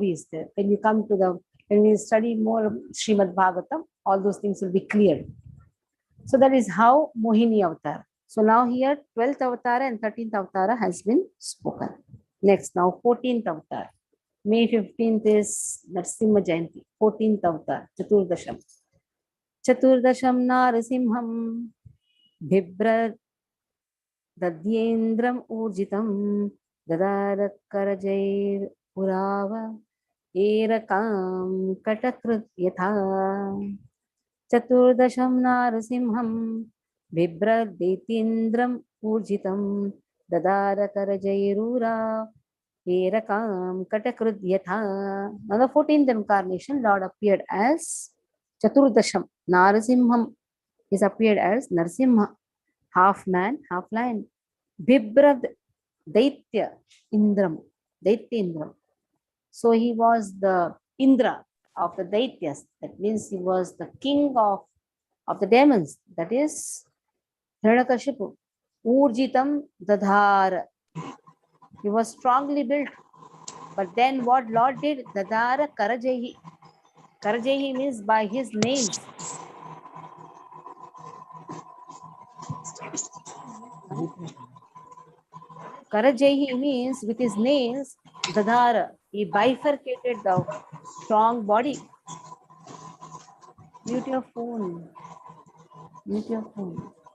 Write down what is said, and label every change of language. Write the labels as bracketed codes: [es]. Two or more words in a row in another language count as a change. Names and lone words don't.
[en] When you come to the When we study more Srimad Bhagavatam, all those things will be cleared. So that is how Mohini Avatar. So now here 12th Avatara and 13th Avatara has been spoken. Next now 14th Avatar. May 15th is Narsimha Jayanti. 14th Avatar, Chaturdasham. [sa] चतुर्दशम् नरसिंहम् भिब्र दद्येन्द्रम् ऊर्जितम् ददरत् करजैर् पुरव एरकम् कटकृत् यथा चतुर्दशम् नरसिंहम् भिब्र दत्येन्द्रम् ऊर्जितम् ददर करजैरुर एरकम् कटकृत् यथा. [en] Now the 14th incarnation, Lord appeared as Chaturdasham. Narasimham is appeared as Narsimha, half man, half lion. [sa] बिभ्रद् दैत्य इन्द्रम्, दैत्य इन्द्रम्. [en] So he was the Indra of the Daityas. That means he was the king of the demons. That is Hiranyakashipu. [sa] ऊर्जितम् ददार. [en] He was strongly built. But then what Lord did? [sa] ददार करजैः. [en] Karajahi means by his nails. Karajahi means with his nails, Dadhara. He bifurcated the strong body. Mute your phone. Mute your phone.